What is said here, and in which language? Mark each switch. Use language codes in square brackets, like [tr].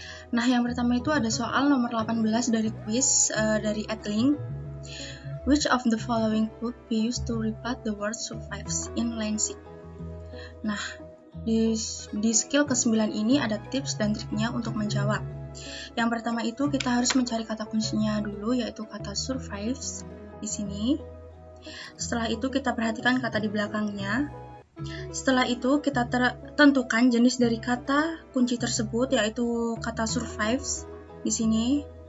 [id] Nah, yang pertama itu ada soal nomor 18 dari quiz dari Edling. [en] Which of the following could be used to replace the word survives in line 6? [id] Nah, di skill ke-9 ini ada tips dan triknya untuk menjawab. Yang pertama itu kita harus mencari kata kuncinya dulu, yaitu kata survives di sini. Setelah itu kita perhatikan kata di belakangnya. Setelah itu kita tentukan jenis dari kata kunci tersebut, yaitu kata survives di sini.